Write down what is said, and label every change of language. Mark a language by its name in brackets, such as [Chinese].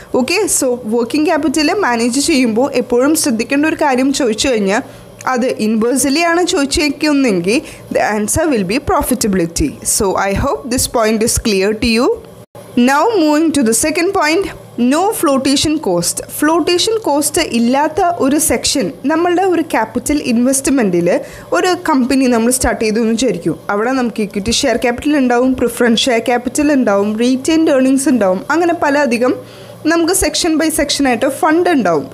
[Malayalam] Okay, so working capital manage ചെയ്യുമ്പോൾ എപ്പോഴും ശ്രദ്ധിക്കേണ്ട ഒരു കാര്യം ചോദിച്ചു കഴിഞ്ഞാൽ അത് ഇൻവേഴ്സ്ലി ആണ് ചോദിച്ചേക്കുന്നെങ്കിൽ [English] The answer will be profitability. So I hope this point is clear to you. Now moving to the second point, no flotation cost. [Malayalam] Flotation cost ഇല്ലാത്ത ഒരു സെക്ഷൻ നമ്മളുടെ ഒരു ക്യാപിറ്റൽ ഇൻവെസ്റ്റ്മെൻറ്റിൽ ഒരു കമ്പനി നമ്മൾ സ്റ്റാർട്ട് ചെയ്തു എന്ന് വിചാരിക്കും. അവിടെ നമുക്ക് ഇക്വിറ്റി ഷെയർ ക്യാപിറ്റൽ ഉണ്ടാവും, പ്രിഫറൻസ് ഷെയർ ക്യാപിറ്റൽ ഉണ്ടാവും, റീറ്റെയിൻഡ് ഏർണിങ്സ് ഉണ്ടാവും, അങ്ങനെ പല അധികം നമുക്ക് സെക്ഷൻ ബൈ സെക്ഷനായിട്ട് ഫണ്ട് ഉണ്ടാവും.